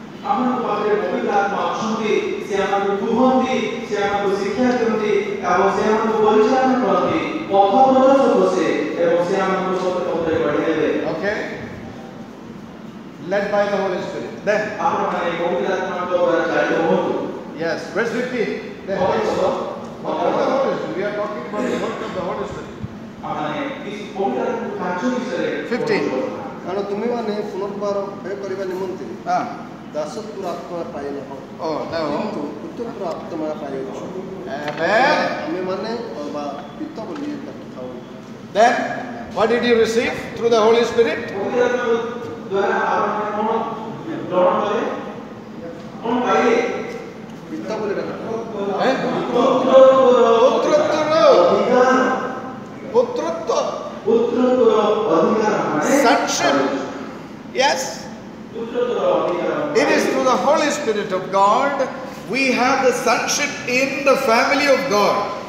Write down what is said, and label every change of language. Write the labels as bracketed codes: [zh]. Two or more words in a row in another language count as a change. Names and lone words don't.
[en] Okay? Led by the Holy Spirit. Then, yes, verse 15. Then, what is the Holy Spirit? We are talking about the work of the Holy Spirit. 15. [or] କାରଣ ତୁମେମାନେ ପୁନର୍ବାର ଭୟ କରିବା ନିମନ୍ତେ ଦାସତ୍ୱର ଆତ୍ମା ପାଇନାହ କିନ୍ତୁ ପୁତ୍ରତ୍ୱର ଆତ୍ମା ପାଇଅଛୁ। ଆମେମାନେ ବା ପିତ ବୋଲି ଥାଉ। [en] Then what did you receive through the Holy Spirit? [or] ପିତ ବୋଲି [en] Sonship. Yes. It is through the Holy Spirit of God we have the sonship in the family of God.